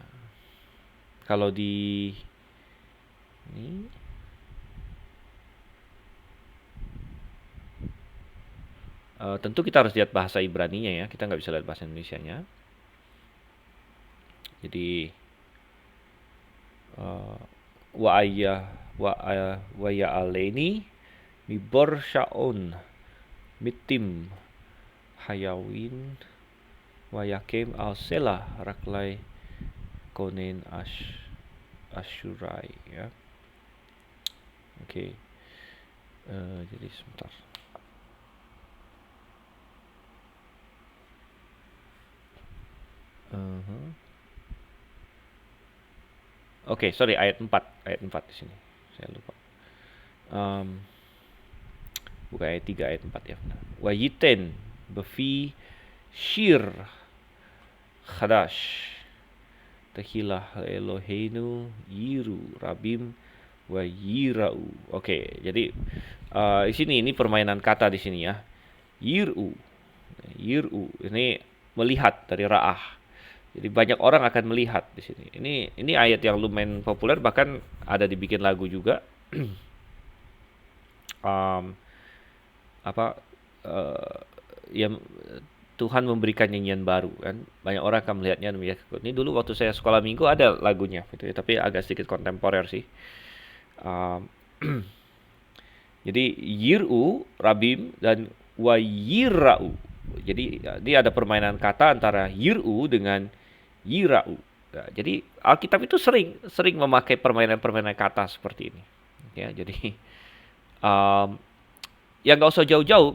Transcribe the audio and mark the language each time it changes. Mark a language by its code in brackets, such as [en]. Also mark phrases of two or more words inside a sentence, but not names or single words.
[id] Kalau di ini tentu kita harus lihat bahasa Ibraninya ya. Kita nggak bisa lihat bahasa Indonesianya. [he] Jadi ויעלני מבור שאון מטיט היון ויקם על סלע רגלי כונן אשרי ya. [id] Oke. Jadi sebentar. Oke, sorry, ayat 4 di sini. Saya lupa. Bukan ayat 3, ayat 4 ya. [he] ויתן בפי שיר חדש תהלה אלהינו יראו רבים וייראו. [id] Oke, jadi di sini ini permainan kata di sini ya. Yiru. Yiru ini melihat dari ra'ah. Jadi banyak orang akan melihat di sini. Ini ayat yang lumayan populer, bahkan ada dibikin lagu juga. Apa ya, Tuhan memberikan nyanyian baru kan. Banyak orang akan melihatnya demikian. Ini dulu waktu saya sekolah minggu ada lagunya gitu ya, tapi agak sedikit kontemporer sih. Jadi [he] יראו רבים [id] dan wayirau. Jadi dia ada permainan kata antara yiru dengan yirau. Nah, jadi Alkitab itu sering memakai permainan-permainan kata seperti ini. Ya, jadi ya nggak usah jauh-jauh.